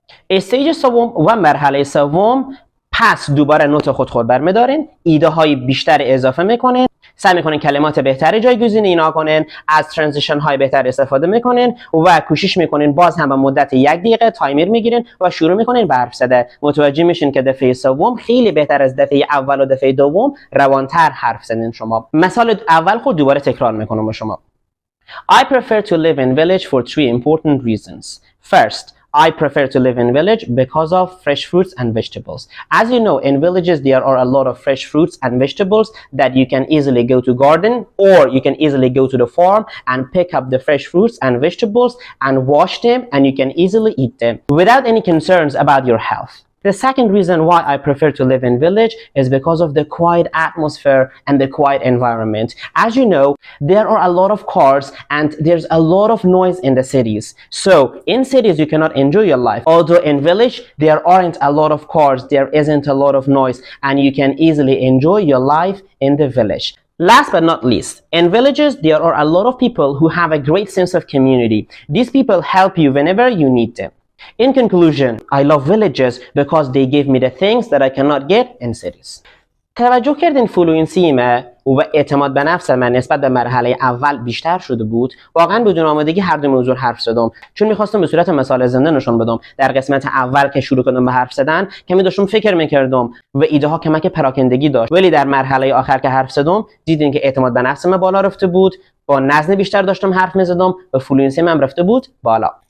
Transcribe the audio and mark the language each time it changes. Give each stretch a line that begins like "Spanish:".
Persian: استیج سوم و مرحله سوم، پس دوباره نوت خود برمیدارین، ایده های بیشتر اضافه میکنین، سعی میکنین کلمات بهتری جایگزین اینا کنین، از ترانزیشن های بهتر استفاده میکنین و کوشش میکنین باز هم به مدت 1 دقیقه تایمر میگیرین و شروع میکنین به حرف زدن. متوجه میشین که دفعه سوم خیلی بهتر از دفعه اول و دفعه دوم روانتر حرف زدین شما. مثال اول خود دوباره تکرار میکنم با شما.
English: I prefer to live in village for 3 important reasons. First, I prefer to live in village because of fresh fruits and vegetables. As you know, in villages there are a lot of fresh fruits and vegetables that you can easily go to garden, or you can easily go to the farm and pick up the fresh fruits and vegetables and wash them, and you can easily eat them without any concerns about your health. The second reason why I prefer to live in village is because of the quiet atmosphere and the quiet environment. As you know, there are a lot of cars and there's a lot of noise in the cities. So in cities you cannot enjoy your life. Although in village there aren't a lot of cars, there isn't a lot of noise, and you can easily enjoy your life in the village. Last but not least, in villages there are a lot of people who have a great sense of community. These people help you whenever you need them. In conclusion, I love villages because they give me the things that I cannot get in cities.
Persian: توجه کردین فلوئنسی و اعتماد به نفس من نسبت به مرحله اول بیشتر شده بود. واقعا بدون آمادگی هر دو موضوع حرف زدم، چون میخواستم به صورت مثال زنده نشون بدم. در قسمت اول که شروع کردم به حرف زدن کمی داشتم فکر میکردم و ایده ها کمک پراکندگی داشت، ولی در مرحله آخر که حرف زدم دیدین که اعتماد به نفس من بالا رفته بود، با وزن بیشتر داشتم حرف میزدم و فلوئنسی من رفته بود بالا.